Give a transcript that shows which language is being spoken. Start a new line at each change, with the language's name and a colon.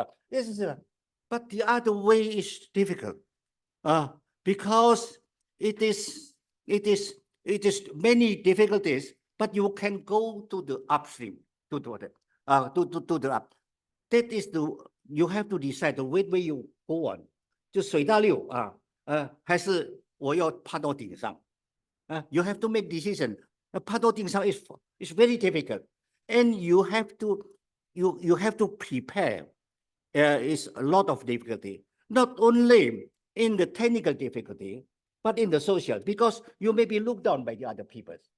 English: This is, but the other way is difficult, because it is many difficulties, but you can go to the upstream, to the up. That is you have to decide the way you go on.
Chinese: 就随大流还是我要爬到顶上?
English: You have to make decision.
Chinese: 爬到顶上
English: is very difficult, and you have to prepare. Is a lot of difficulty, not only in the technical difficulty, but in the social, because you may be looked down by the other people.